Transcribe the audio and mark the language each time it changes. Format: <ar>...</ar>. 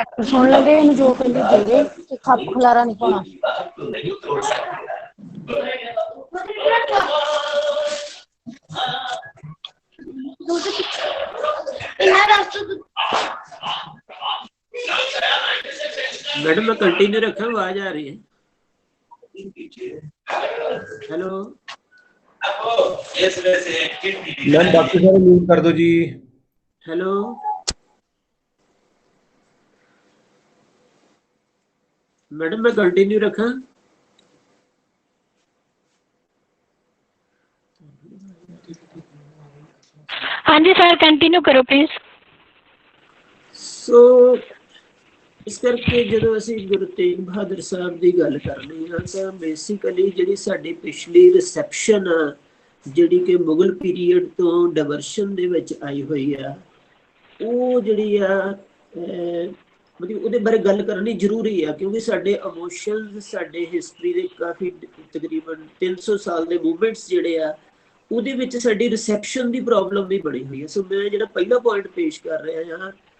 <pa>ਸੁਣ ਲਗੇ ਇਹਨੂੰ ਜੋ ਕਹਿੰਦੇ ਦੇ ਦੇ ਤੇ ਖੱਪ ਖਲਾਰਾ ਨਹੀਂ ਪਾਉਣਾ।</pa> <hi>मैडम मैं कंटिन्यू रखा, आवाज आ रही है?</hi> <en>hello</en> <hi>मैम बाकी सारे म्यूट कर दो जी। हेलो मैडम मैं कंटिन्यू रखा? हाँ जी सर कंटिन्यू करो प्लीज।</hi> <pa>सो ਇਸ ਕਰਕੇ ਜਦੋਂ ਅਸੀਂ ਗੁਰੂ ਤੇਗ ਬਹਾਦਰ ਸਾਹਿਬ ਦੀ ਗੱਲ ਕਰਨੀ ਆ ਤਾਂ ਬੇਸਿਕਲੀ ਜਿਹੜੀ ਸਾਡੀ ਪਿਛਲੀ ਰਿਸੈਪਸ਼ਨ ਆ ਜਿਹੜੀ ਕਿ ਮੁਗਲ ਪੀਰੀਅਡ ਤੋਂ ਡਾਇਵਰਸ਼ਨ ਦੇ ਵਿੱਚ ਆਈ ਹੋਈ ਆ, ਉਹ ਜਿਹੜੀ ਆ ਮਤਲਬ ਉਹਦੇ ਬਾਰੇ ਗੱਲ ਕਰਨੀ ਜ਼ਰੂਰੀ ਆ ਕਿਉਂਕਿ ਸਾਡੇ ਇਮੋਸ਼ਨਸ ਸਾਡੇ ਹਿਸਟਰੀ ਦੇ ਕਾਫੀ ਤਕਰੀਬਨ 300 ਸਾਲ ਦੇ ਮੂਵਮੈਂਟਸ ਜਿਹੜੇ ਆ ਉਹਦੇ ਵਿੱਚ ਸਾਡੀ ਰਿਸੈਪਸ਼ਨ ਦੀ ਪ੍ਰੋਬਲਮ ਵੀ ਬਣੀ ਹੋਈ ਹੈ। ਸੋ ਮੈਂ ਜਿਹੜਾ ਪਹਿਲਾ ਪੁਆਇੰਟ ਪੇਸ਼ ਕਰ ਰਿਹਾ ਹਾਂ</pa>